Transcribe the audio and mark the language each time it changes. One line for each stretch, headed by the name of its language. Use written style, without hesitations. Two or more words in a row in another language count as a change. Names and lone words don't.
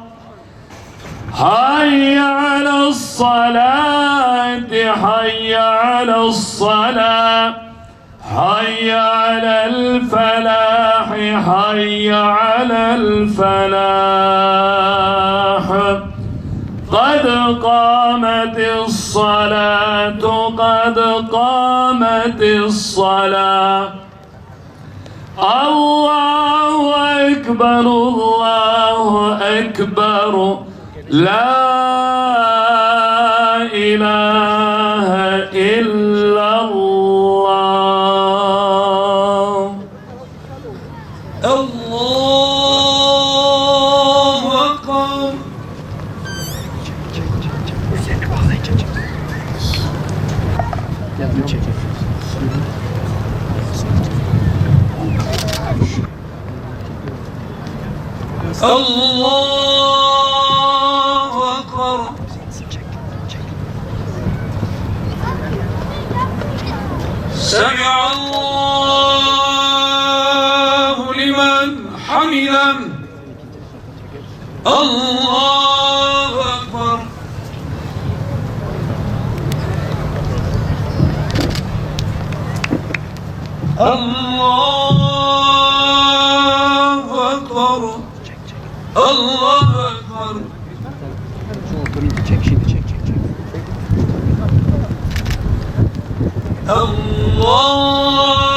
Arabic: حي على الصلاة، حي على الصلاة، حي على الفلاح، حي على الفلاح. قد قامت الصلاة، قد قامت الصلاة. الله أكبر، الله أكبر. لا إله إلا الله. الله أكبر.
Turkish: Seni bağlayacak. Ya bunu çek.
Arabic: الله أكبر. سمع الله لمن حمده. الله أكبر. الله أكبر. الله أكبر.
Turkish: Şu oturayım. Çek şimdi, çek.
Arabic: الله